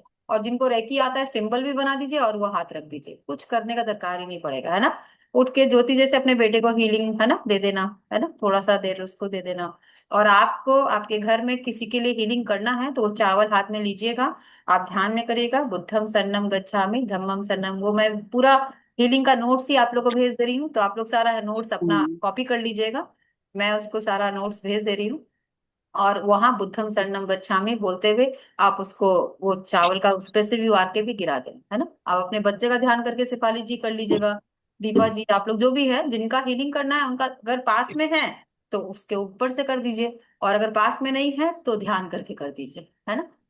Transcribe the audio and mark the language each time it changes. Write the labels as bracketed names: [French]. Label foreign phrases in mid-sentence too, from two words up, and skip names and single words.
[Hindi] और जिनको रेकी आता है सिंबल भी बना दीजिए और वो हाथ रख दीजिए, कुछ करने का दरकार ही नहीं पड़ेगा, है ना। उठ के ज्योति जैसे अपने बेटे को हीलिंग, है ना, दे देना, है ना, थोड़ा सा देर उसको दे देना। और आपको आपके घर में किसी के लिए हीलिंग करना है तो वो चावल हाथ में लीजिएगा, आप ध्यान में करिएगा, [Pali] बुद्धम शरणम गच्छामि, धम्मम शरणम, [Hindi] वो मैं पूरा हीलिंग का नोट्स ही आप लोगों को भेज दे रही हूँ, तो आप लोग सारा नोट्स अपना कॉपी कर लीजिएगा। मैं उसको सारा नोट्स भेज दे रही हूँ। और वहां [Pali] बुद्धम शरणम गच्छामि [Hindi] बोलते हुए आप उसको, वो चावल का उस पे से भी वार के भी गिरा दें, है ना। आप अपने बच्चे का ध्यान करके शेफाली जी कर लीजिएगा, दीपा जी, आप लोग जो भी है जिनका हीलिंग करना है उनका अगर पास में है तो उसके ऊपर से कर दीजिए, और अगर पास में नहीं है तो ध्यान करके कर दीजिए, है ना।